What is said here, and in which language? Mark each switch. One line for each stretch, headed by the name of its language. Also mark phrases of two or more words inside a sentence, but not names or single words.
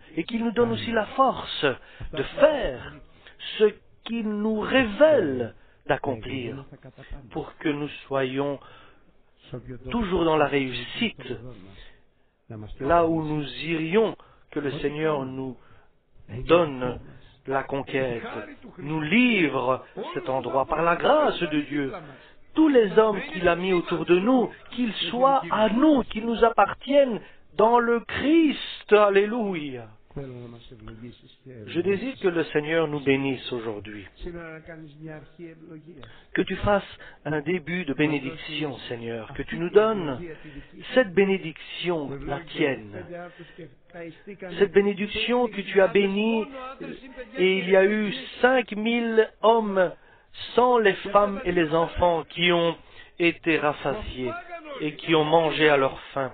French: Et qu'il nous donne aussi la force de faire ce qu'il nous révèle d'accomplir, pour que nous soyons toujours dans la réussite, là où nous irions, que le Seigneur nous donne la conquête, nous livre cet endroit par la grâce de Dieu. Tous les hommes qu'il a mis autour de nous, qu'ils soient à nous, qu'ils nous appartiennent dans le Christ. Alléluia.
Greek: Θέλω να μας ευλογήσεις και
French: Je désire que le Seigneur nous bénisse aujourd'hui.
Greek: σήμερα να κάνεις μια αρχή ευλογίας.
French: Que tu fasses un début de bénédiction, Seigneur. Que tu nous donnes cette bénédiction, la tienne. Cette bénédiction que tu as bénie, et il y a eu 5000 hommes sans les femmes et les enfants qui ont été rassasiés et qui ont mangé à leur faim.